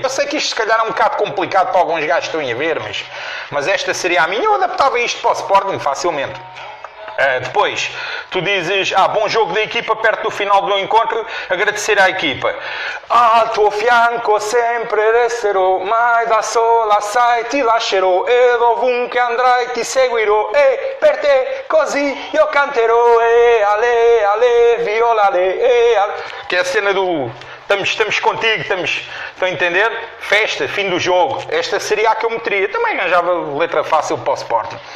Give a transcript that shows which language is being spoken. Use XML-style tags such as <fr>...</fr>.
<pt>Eu sei que isto se calhar é um bocado complicado para alguns gajos que estão a ver, mas esta seria a minha. Eu adaptava isto para o Sporting facilmente. Depois, tu dizes, bom jogo da equipa, perto do final do encontro, agradecer à equipa.</pt> <it>Al tuo fianco sempre resterò, mai da sola sai ti lascerò, e dovunque andrai ti seguirò, e per te così io canterò, e ale, ale, viola, ale, e ale.</it> <pt>Que é a cena do... Estamos contigo, estão a entender? Festa, fim do jogo. Esta seria a que eu meteria. Também arranjava letra fácil para o Sporting.</pt>